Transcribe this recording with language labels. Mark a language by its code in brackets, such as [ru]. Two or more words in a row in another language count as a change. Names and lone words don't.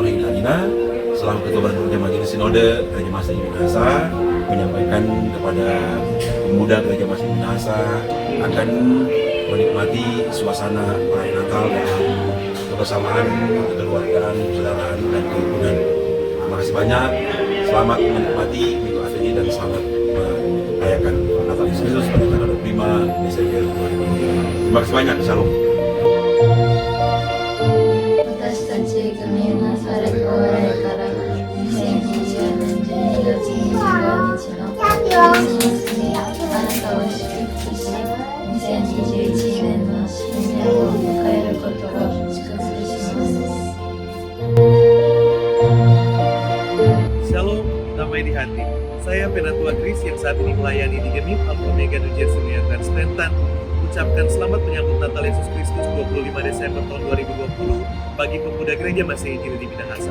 [id] Hengki Adina, selaku Ketua Badan Majelis Sinode Gereja Masih Minahasa, menyampaikan kepada pemuda Gereja Masih Minahasa akan menikmati suasana perayaan Natal dalam kebersamaan, kekeluargaan, persaudaraan, dan kerukunan. Terima kasih banyak, selamat menikmati Minggu Advent dan selamat merayakan Natal Yesus Kristus pada tanggal 25 Desember 2020. Terima kasih banyak, Shalom. [ja] 私たち組ナサレ教会から2020年12月25日のクリスマスにあなたを祝福し、2021年の新年を迎えることを祝福します。 [id] Shalom, damai di hati. Saya Penatua Kris yang saat ini melayani di Gemim Alpha Omega New Jersey dan Stanton. Ucapkan selamat menyambut Natal Yesus Kristus 25 Desember tahun 2020 bagi pemuda gereja Masih Injil di Minahasa.